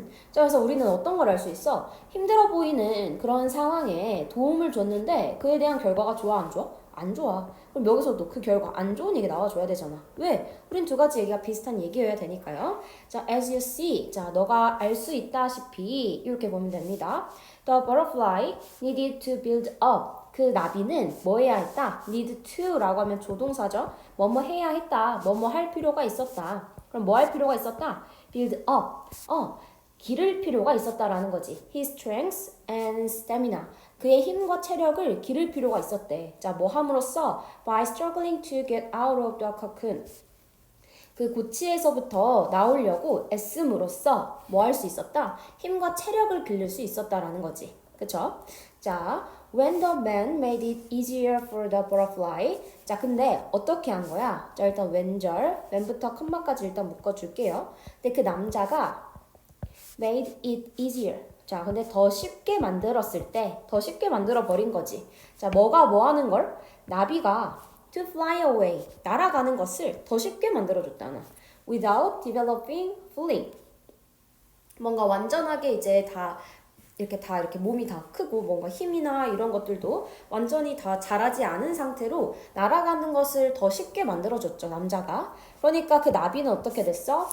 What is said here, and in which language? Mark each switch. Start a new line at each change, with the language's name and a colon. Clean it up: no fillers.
Korean: 자, 그래서 우리는 어떤 걸 알 수 있어? 힘들어 보이는 그런 상황에 도움을 줬는데 그에 대한 결과가 좋아, 안 좋아? 안 좋아. 그럼 여기서도 그 결과 안 좋은 얘기 나와줘야 되잖아. 왜? 우린 두 가지 얘기가 비슷한 얘기여야 되니까요.
English: 자, as you see.
Korean: 자, 너가 알 수 있다시피 이렇게 보면 됩니다.
English: The butterfly needed to build up.
Korean: 그 나비는 뭐 해야 했다? need to라고 하면 조동사죠. 뭐뭐 해야 했다. 뭐뭐 할 필요가 있었다. 그럼 뭐 할 필요가 있었다?
English: build up.
Korean: 기를 필요가 있었다라는 거지.
English: His strength and stamina.
Korean: 그의 힘과 체력을 기를 필요가 있었대. 자, 뭐 함으로써?
English: By struggling to get out of the cocoon.
Korean: 그 고치에서부터 나오려고 애씀으로써 뭐 할 수 있었다? 힘과 체력을 기를 수 있었다라는 거지. 그쵸?
English: 자, when the man made it easier for the butterfly.
Korean: 자, 근데 어떻게 한 거야? 자, 일단 when절, when부터 컴마까지 일단 묶어줄게요. 근데 그 남자가
English: made it easier.
Korean: 자, 근데 더 쉽게 만들었을 때, 더 쉽게 만들어 버린 거지. 자, 뭐가 뭐 하는 걸? 나비가
English: to fly away.
Korean: 날아가는 것을 더 쉽게 만들어줬다는.
English: without developing fully.
Korean: 뭔가 완전하게 이제 다 이렇게 몸이 다 크고 뭔가 힘이나 이런 것들도 완전히 다 자라지 않은 상태로 날아가는 것을 더 쉽게 만들어줬죠, 남자가. 그러니까 그 나비는 어떻게 됐어?